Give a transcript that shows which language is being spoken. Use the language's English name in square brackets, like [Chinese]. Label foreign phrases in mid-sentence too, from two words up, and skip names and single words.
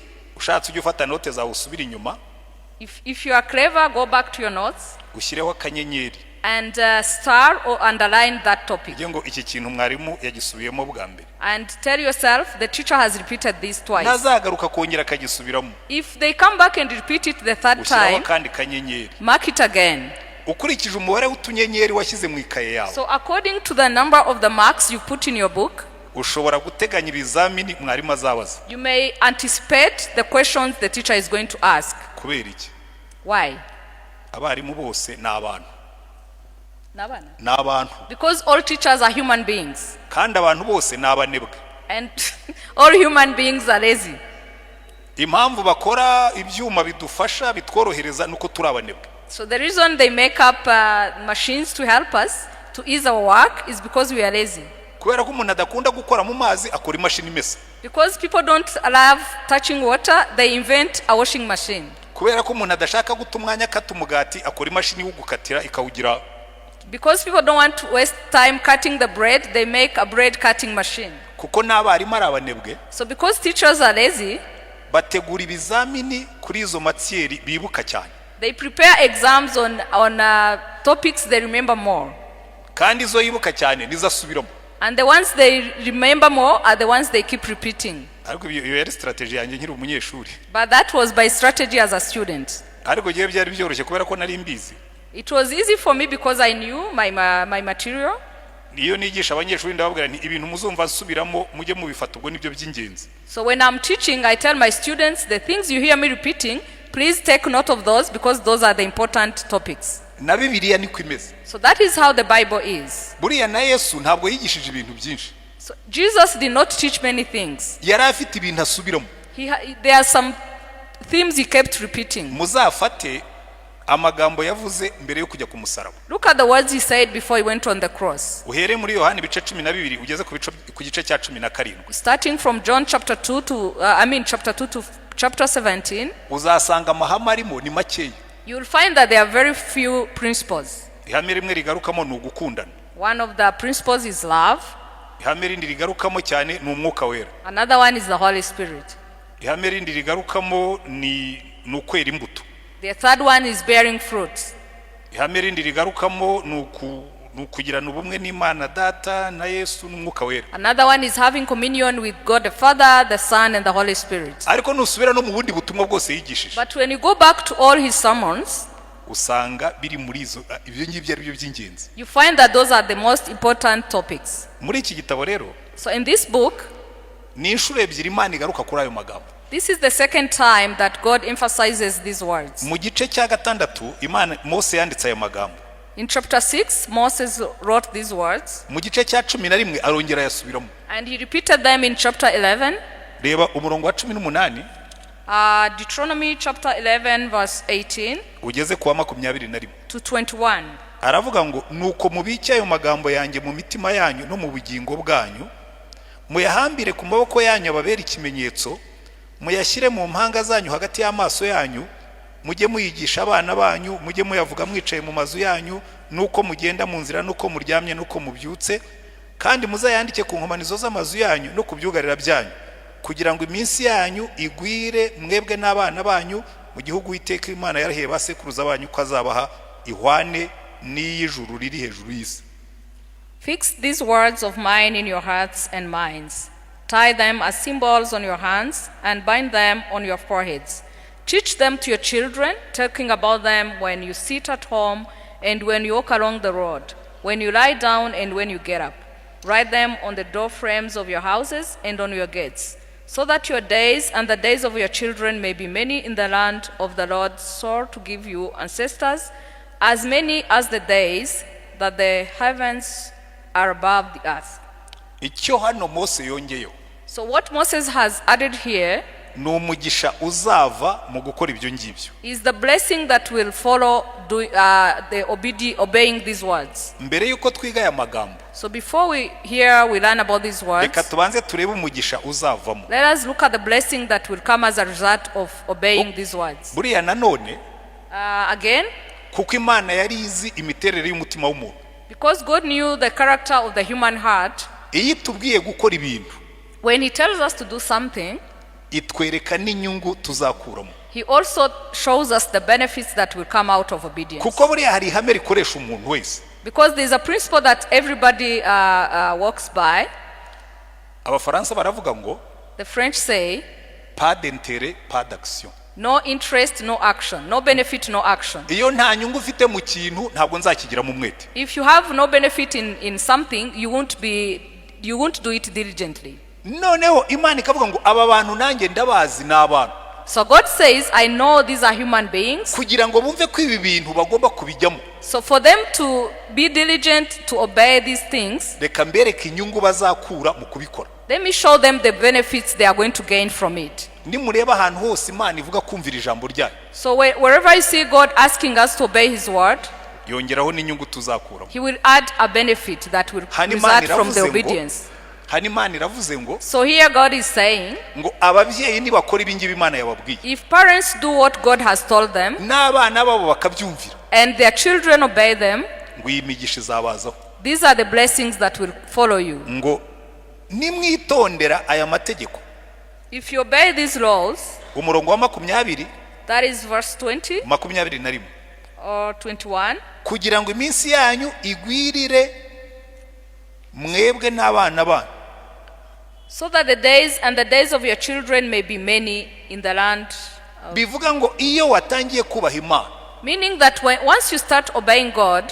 [Kinyarwanda] Ushatse ujye ufata note zawe usubira inyuma, [English] If you are clever, go back to your notes [Kinyarwanda] ushyireho akanyenyeri [English] and star or underline that topic. [Kinyarwanda] kugira ngo iki kintu mwarimu yagisubiyemo bwa mbere. [English] And tell yourself the teacher has repeated this twice. [Kinyarwanda] Nazagaruka kongera akagisubiramo, [English] If they come back and repeat it the third [Kinyarwanda] ushyiraho [English] time, [Kinyarwanda] kandi kanyenyeri [English] mark it again. [Kinyarwanda] ukurikije umubare w'utunyenyeri washyize mu ikaye yawe. [English] So according to the number of the marks you put in your book, [Kinyarwanda] Ushobora guteganya ibizamini mwarimu azabaza. [English] you may anticipate the questions the teacher is going to ask. [Kinyarwanda] Kubera iki? [English] Why? [Kinyarwanda] Abarimu bose ni abantu. Nabana. Ni abantu. [English] Because all teachers are human beings. [Kinyarwanda] Kandi abantu bose ni abanebwe. [English] And all human beings are lazy. [Kinyarwanda] Impamvu bakora ibyuma bidufasha bitworohereza nuko turi abanebwe. [English] So the reason they make up machines to help us to ease our work is because we are lazy. [Kinyarwanda] Kubera ko umuntu adakunda gukora mu mazi akora imashini imesa. [English] Because people don't love touching water, they invent a washing machine. [Kinyarwanda] Kubera ko umuntu adashaka guta umwanya akata umugati akora imashini yo gukatira ikawugira. [English] Because people don't want to waste time cutting the bread, they make a bread cutting machine. [Kinyarwanda] Kuko n'abarimu ari abanebwe. [English] So because teachers are lazy, [Kinyarwanda] bategura ibizamini kuri izo matieri bibuka cyane. [English] they prepare exams on topics they remember more. [Kinyarwanda] Kandi izo yibuka cyane nizasubiramo. [English] And the ones they remember more are the ones they keep repeating. [Kinyarwanda] Ariko iyo yari strategy yanjye nkiri umunyeshuri. [English] But that was by strategy as a student. [Kinyarwanda] Ariko giye byari byoroshye kubera ko nari mbizi. [English] It was easy for me because I knew my material. [Kinyarwanda] Iyo nigisha abanyeshuri ndababwira nti ibintu muzumva nsubiramo mujye mubifata ubwo nibyo by'ingenzi. [English] So when I'm teaching, I tell my students the things you hear me repeating, please take note of those because those are the important topics. [Kinyarwanda] Na Bibiliya niko imeze. [English] So that is how the Bible is. [Kinyarwanda] Buriya na Yesu ntabwo yigishije ibintu byinshi. [English] So Jesus did not teach many things. [Kinyarwanda] Yari afite ibintu asubiramo. [English] There are some themes he kept repeating. [Kinyarwanda] Muzafate amagambo yavuze mbere yo kujya ku musaraba. [English] Look at the words he said before he went on the cross. [Kinyarwanda] Uhere muri Yohana ibice 12 ugeze ku gice cya 17. [English] Starting from John chapter 2 to chapter 2 to chapter 17, [Kinyarwanda] uzasanga amahame arimo ni makeya. [English] you will find that there are very few principles. [Kinyarwanda] Ihame rimwe rigarukamo ni ugukundana. [English] One of the principles is love. [Kinyarwanda] Ihame rindi rigarukamo cyane ni umwuka wera. [English] Another one is the Holy Spirit. [Kinyarwanda] Ihame rindi rigarukamo ni ukwera imbuto. [English] The third one is bearing fruits. [Kinyarwanda] Ihame rindi rigarukamo ni ukugirana ubumwe n'Imana Data na Yesu n'umwuka wera. [English] Another one is having communion with God the Father, the Son and the Holy Spirit. [Kinyarwanda] Ariko nusubira no mu bundi butumwa bwose yigishije. [English] But when you go back to all his sermons, [Kinyarwanda] usanga biri muri izo ibyo ngibyo ari byo by'ingenzi. [English] you find that those are the most important topics. [Kinyarwanda] Muri iki gitabo rero, [English] so in this book, [Kinyarwanda] ni inshuro ebyiri Imana igaruka kuri ayo magambo. [English] This is the second time that God emphasizes these words. [Kinyarwanda] Mu gice cya gatandatu Imana Mose yanditse ayo magambo. [English] In chapter 6, Moses wrote these words, [Kinyarwanda] mu gice cya 11 arongera yasubiramo, [English] and he repeated them in chapter 11. [Kinyarwanda] reba umurongo wa 18 [English] Deuteronomy chapter 11 verse 18 [Kinyarwanda] ugeze kuwa 21 [English] to 21. [Kinyarwanda] aravuga ngo nuko mubike ayo magambo yanjye mu mitima yanyu no mu bugingo bwanyu, muyahambire ku maboko yanyu ababera ikimenyetso, muyashyire mu mpanga zanyu hagati y'amaso yanyu, mujye muyigisha abana banyu, mujye muyavuga mwicaye mu mazu yanyu, nuko mugenda mu nzira, nuko muryamye, nuko mubyutse, kandi muzayandike ku nkomanizo z'amazu yanyu no ku byugarira byanyu, kugira ngo iminsi yanyu igwire mwebwe n'abana banyu mu gihugu Uwiteka Imana yarahiye basekuruza banyu ko azabaha ihwane n'iy'ijuru riri hejuru y'isi. [English] Fix these words of mine in your hearts and minds. Tie them as symbols on your hands and bind them on your foreheads. Teach them to your children, talking about them when you sit at home and when you walk along the road, when you lie down and when you get up. Write them on the door frames of your houses and on your gates, so that your days and the days of your children may be many in the land of the Lord swore to give you ancestors, as many as the days that the heavens are above the earth. [Kinyarwanda] Icyo hano Mose yongeyo, [English] So what Moses has added here [Kinyarwanda] ni umugisha uzava mu gukora ibyo ngibyo. [English] is the blessing that will follow obeying these words. [Kinyarwanda] Mbere yuko twiga aya magambo, [English] So before we learn about these words, [Kinyarwanda] reka tubanze turebe umugisha uzavamo. [English] let us look at the blessing that will come as a result of obeying these words. [Kinyarwanda] Buriya nanone [English] Again, [Kinyarwanda] kuko Imana yari izi imiterere y'umutima w'umuntu, [English] because God knew the character of the human heart, [Kinyarwanda] iyo itubwiye gukora ibintu [English] when he tells us to do something, [Kinyarwanda] itwereka n'inyungu tuzakuramo, [English] he also shows us the benefits that will come out of obedience. [Kinyarwanda] kuko buriya hari ihame rikoresha umuntu wese. [English] Because there's a principle that everybody walks by. [Kinyarwanda] Abafaransa baravuga ngo [English] The French say, [French] pas d'intérêt pas d'action. [English] no interest, no action. No benefit, no action. [Kinyarwanda] Iyo nta nyungu ufite mu kintu ntabwo nzakigiramo umwete. [English] If you have no benefit in something, you won't do it diligently. [Kinyarwanda] Noneho Imana ikavuga ngo aba bantu nanjye ndabazi n'abantu, [English] So God says, I know these are human beings. [Kinyarwanda] kugira ngo bumve ko ibi bintu bagomba kubijyamo, [English] So for them to be diligent to obey these things, [Kinyarwanda] reka mbereke inyungu bazakura mu kubikora. [English] let me show them the benefits they are going to gain from it. [Kinyarwanda] Nimureba ahantu hose Imana ivuga kumvira ijambo ryayo, [English] So wherever you see God asking us to obey his word, [Kinyarwanda] yongeraho n'inyungu tuzakuramo. [English] he will add a benefit that will [Kinyarwanda] Hano Imana [English] result from the [Kinyarwanda] iravuze ngo, [English] obedience. [Kinyarwanda] hano Imana iravuze ngo [English] So here God is saying, [Kinyarwanda] ngo ababyeyi nibakora ibi ngibi Imana yababwiye, [English] if parents do what God has told them [Kinyarwanda] n'abana babo bakabyumvira, [English] and their children obey them, [Kinyarwanda] ngo iyi migisha izabazaho, [English] these are the blessings that will follow you. [Kinyarwanda] ngo nimwitondera aya mategeko. [English] If you obey these laws, [Kinyarwanda] Umurongo wa 20, [English] that is verse 20 [Kinyarwanda] 21, [English] or 21, [Kinyarwanda] kugira ngo iminsi yanyu igwirire mwebwe n'abana banyu, [English] so that the days and the days of your children may be many in the land. [Kinyarwanda] bivuga ngo iyo watangiye kubaha Imana, [English] Meaning that once you start obeying God,